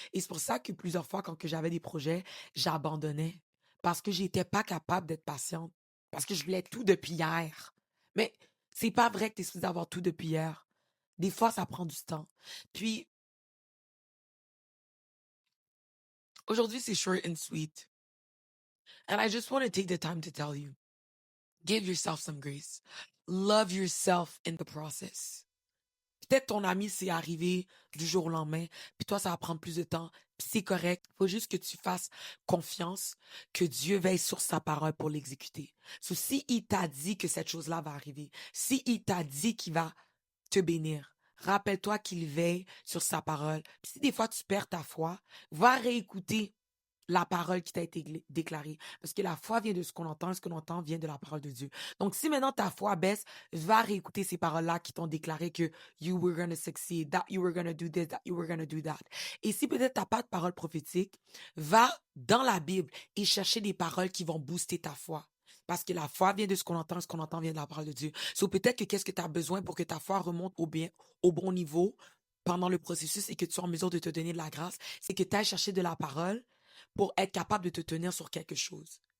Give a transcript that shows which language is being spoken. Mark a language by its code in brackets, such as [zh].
[fr] Et c'est pour ça que plusieurs fois, quand que j'avais des projets, j'abandonnais. Parce que j'étais pas capable d'être patiente. Parce que je voulais tout depuis hier. Mais c'est pas vrai que tu es supposé avoir tout depuis hier. Des fois, ça prend du temps. Puis, aujourd'hui, c'est [en] short and sweet. And I just want to take the time to tell you, give yourself some grace. Love yourself in the process. [fr] Peut-être ton ami, c'est arrivé du jour au lendemain, puis toi, ça va prendre plus de temps, puis c'est correct. Faut juste que tu fasses confiance que Dieu veille sur sa parole pour l'exécuter. So, si il t'a dit que cette chose-là va arriver, si il t'a dit qu'il va te bénir, rappelle-toi qu'il veille sur sa parole. Puis si des fois tu perds ta foi, va réécouter la parole qui t'a été déclarée. Parce que la foi vient de ce qu'on entend, et ce qu'on entend vient de la parole de Dieu. Donc, si maintenant ta foi baisse, va réécouter ces paroles-là qui t'ont déclaré que [en] you were going to succeed, that you were going to do this, that you were going to do that. [fr] Et si peut-être t'as pas de parole prophétique, va dans la Bible et chercher des paroles qui vont booster ta foi. Parce que la foi vient de ce qu'on entend, et ce qu'on entend vient de la parole de Dieu. So, peut-être que qu'est-ce que tu as besoin pour que ta foi remonte au bon niveau pendant le processus et que tu sois en mesure de te donner de la grâce, c'est que tu ailles chercher de la parole pour être capable de te tenir sur quelque chose.